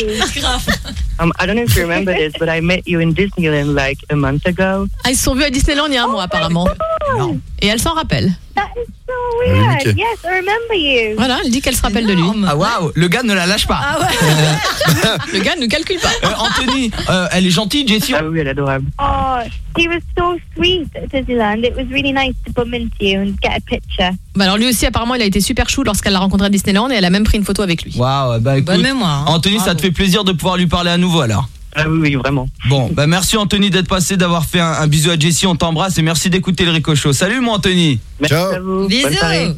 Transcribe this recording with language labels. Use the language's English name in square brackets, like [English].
[English] I don't know if you remember this, but I met you in Disneyland like a month ago. [French] Ah, ils se sont vus à Disneyland il y a un mois, apparemment. Non. Et elle s'en rappelle. [English] That is so weird. Okay. Yes, I remember you. [French] Voilà, elle dit qu'elle se rappelle de lui. Ah waouh, le gars ne la lâche pas. Ah ouais. Le gars ne calcule pas. Anthony, elle est gentille, Jessie. Ah oui, elle est adorable. [English] Oh, he was so sweet at Disneyland. It was really nice to bump into you and get a picture. [French] Bah alors lui aussi, apparemment, il a été super chou lorsqu'elle l'a rencontré à Disneyland et elle a même pris une photo avec lui. Waouh, bah écoute. Bonne mémoire. Anthony, ça te fait plaisir de pouvoir lui parler à nouveau alors. Ah oui, oui, vraiment. Bon, bah merci Anthony d'être passé, d'avoir fait un bisou à Jessie. On t'embrasse et merci d'écouter le Rico Show. Salut mon Anthony. Merci ciao à vous. Bisous. Bonne soirée.